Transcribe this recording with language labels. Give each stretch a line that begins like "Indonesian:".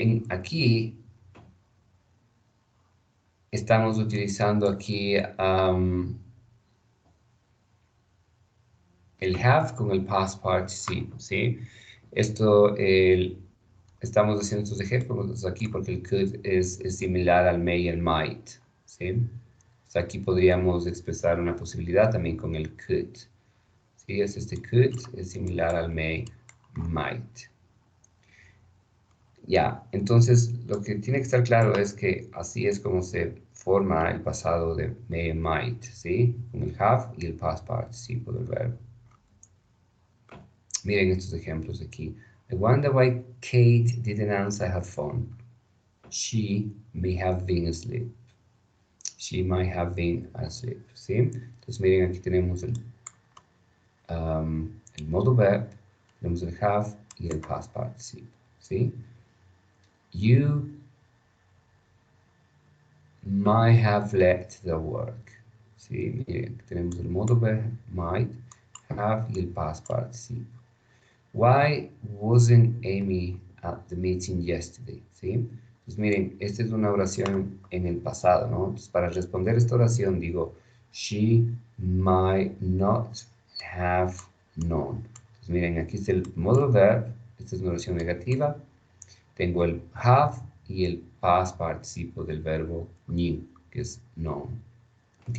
Spanish: Aquí estamos utilizando aquí el have con el past participle, ¿sí? Estamos haciendo estos ejemplos aquí porque el could es similar al may y el might, ¿sí? O sea, aquí podríamos expresar una posibilidad también con el could, ¿sí? Este could es similar al may, might. Ya, entonces lo que tiene que estar claro es que así es como se forma el pasado de may and might, ¿sí? Con el have y el past participle del verbo. Miren estos ejemplos aquí.
English: I wonder why Kate didn't answer her phone. She may have been asleep. She might have been asleep, ¿sí?
Spanish: Entonces miren, aquí tenemos el modal verb, tenemos el have y el past participle, ¿sí?
English: You might have left the work. ¿Sí?
Spanish: Miren, tenemos el modal verb, might, have y el past participle.
English: Why wasn't Amy at the meeting yesterday?
Spanish: ¿Sí? Pues miren, esta es una oración en el pasado, ¿no? Entonces, para responder esta oración digo, she might not have known. Entonces, miren, aquí está el modal verb, esta es una oración negativa. Tengo el have y el past participle del verbo knew, que es known. ¿Ok?